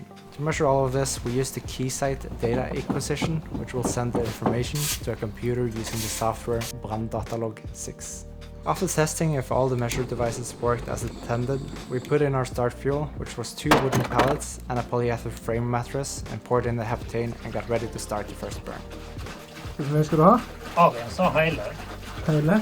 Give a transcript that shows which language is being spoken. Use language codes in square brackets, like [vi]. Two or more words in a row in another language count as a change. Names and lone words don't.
[en] To measure all of this, we use the Keysight data acquisition, which will send the information to a computer using the software Branddatalog 6. After testing if all the measure devices worked as intended, we put in our start fuel, which was 2 wooden pallets and a polyether frame mattress, and poured in the heptane and got ready to start the first burn. [no] Hva skal du ha? Avens og hele. Hele?